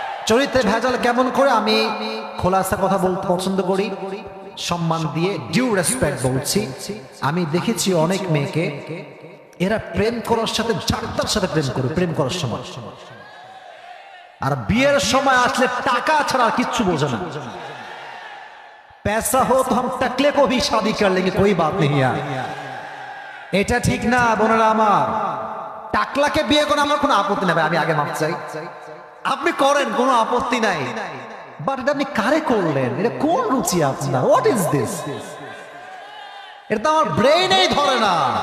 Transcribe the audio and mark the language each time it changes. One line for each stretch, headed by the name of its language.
Bangla: চরিত্রে ভেজাল কেমন করে? আমি খোলাসা কথা বলতে পছন্দ করি, সম্মান দিয়ে,
English: due respect
Bangla: বলছি। আমি দেখেছি অনেক মেয়েকে, এরা প্রেম করার সাথে যার সাথে প্রেম করে, প্রেম করার সময়, আর বিয়ের সময় আসলে টাকা ছাড়া আর কিচ্ছু বোঝে না।
Hindi: पैसा हो तो हम टकले को भी शादी कर लेंगे, कोई बात नहीं है।
Bangla: এটা ঠিক না বোনেরা আমার। টাকলাকে বিয়ে করে আমার কোনো আপত্তি নাই, আমি আগে মাপ চাই। আপনি করেন, কোনো আপত্তি নাই, বাট এটা আপনি কারে করলেন? এটা কোন রুচি আপনার?
English: What is this?
Bangla: এটা তো আমার ব্রেইনেই ধরে না।